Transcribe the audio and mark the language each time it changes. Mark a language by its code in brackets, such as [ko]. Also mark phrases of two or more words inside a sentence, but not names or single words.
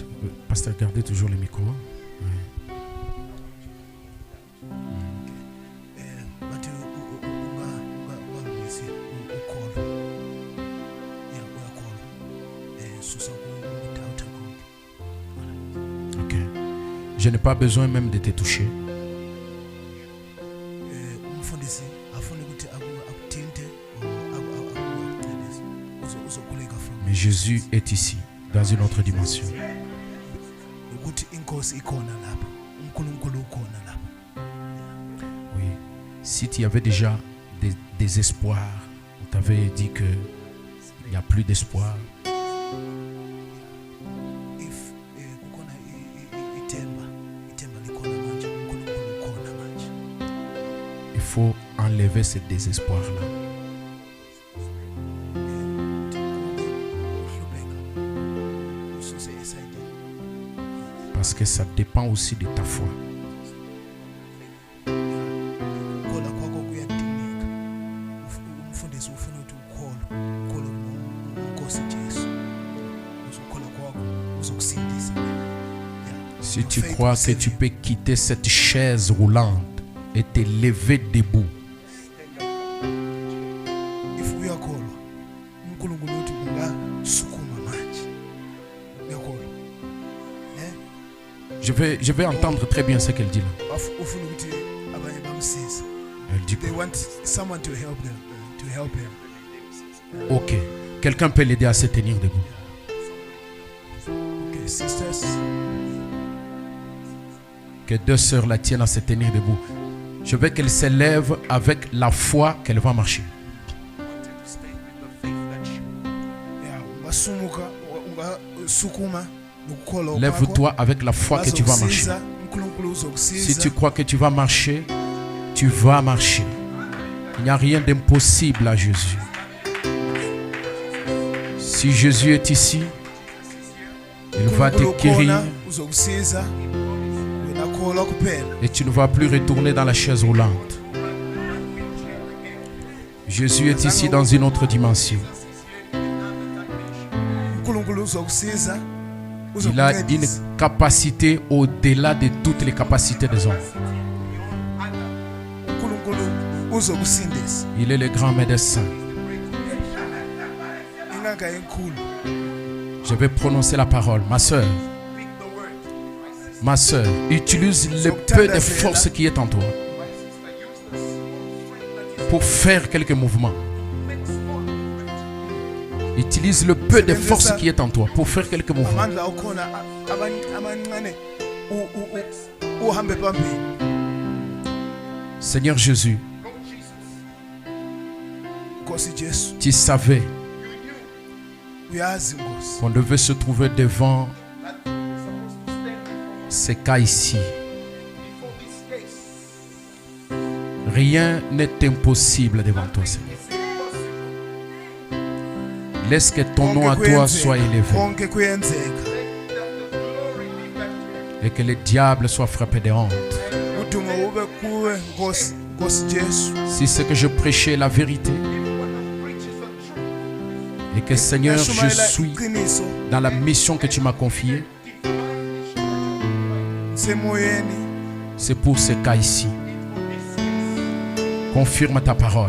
[fr] Pasteur, gardez toujours le micro. [zu] But ungangisi ukholo. Yeah, uyakholo. Susa ukudoubt konke. Ok. [fr] Je n'ai pas besoin même de te toucher. [zu] Umfundisi afuna ukuthi akuthinte akucebise. Uzokhuleka from. [fr] Mais Jésus est ici, dans une autre dimension. [zu] Ukuthi inkosi ikhona lapha. uNkulunkulu ukhona lapha. [fr] Oui. Si tu avais déjà des espoirs, on t'avait dit que il n'y a plus d'espoir. [zu] If kukhona ithemba likhona manje, uNkulunkulu ukhona manje. [fr] Il faut enlever ce désespoir-là. [zu] Ususe esayidini. [fr] Parce que ça dépend aussi de ta foi. [zu] Ukukholwa kwakho kuyadingeka. Umfundisi ufuna ukuthi ukhole kuNkosi Jesu. Ukukholwa kwakho uzokusindisa. [fr] Si tu crois que tu peux quitter cette chaise roulante et te lever debout, [zu] If uyakholwa uNkulunkulu uthi ungasukuma manje. Uyakholwa. [fr] je vais entendre très bien ce qu'elle dit là. [zu] Ufuna ukuthi abanye bamsize. [fr] Elle dit [en] They [fr] quoi? [en] want someone to help them, to help him. Ok. [fr] Quelqu'un peut l'aider à se tenir debout. [en] Okay, sisters, [fr] Que 2 sœurs la tiennent à se tenir debout. Je veux qu'elle s'élève avec la foi qu'elle va marcher. [zu] yeah, ungasukuma nokukholwa kwakho. [fr] Lève-toi avec la foi que tu vas marcher. [zu] Bazokusiza, uNkulunkulu [fr] Si [zu] uzokusiza. [fr] tu crois que tu vas marcher, tu vas marcher. Il n'y a rien d'impossible à Jésus. Si Jésus est ici, il va te [zu] uNkulunkulu [fr] guérir [zu] ukhona, uzokusiza. Wena kholwa kuphela. [fr] et tu ne vas plus retourner dans la chaise roulante. Jésus est ici dans une autre dimension. [zu] uNkulunkulu uzokusiza. [fr] Il a [zu] Uzokuncedisa. [fr] capacité au-delà de toutes les capacités des hommes. [zu] uNkulunkulu uzokusindisa [fr] Il est le grand médecin. [zu] inganga enkulu. [fr] Je vais prononcer la parole. Ma soeur, utilise le peu de force qui est en toi pour faire quelques mouvements. Utilise le peu de force qui est en toi pour faire quelques mouvements. [zu] Amandla okhona amancane uhambe phambili. [fr] Seigneur Jésus, [zu] Nkosi Jesu, [fr] tu savais [zu] uyazi Nkosi [fr] qu'on devait se trouver devant ces cas ici. Rien n'est impossible devant toi, Seigneur. Laisse que ton nom à toi soit élevé [zu] konke kuyenzeka. [fr] et que le diable soit frappé de honte. [zu] Udumo ube kuwe Nkosi Jesu. [fr] Si ce que je prêchais est la vérité et que Seigneur, je suis [zu] iqiniso [fr] dans la mission que tu m'as confiée, [zu] semoyeni. [fr] c'est pour ce cas ici. Confirme ta parole.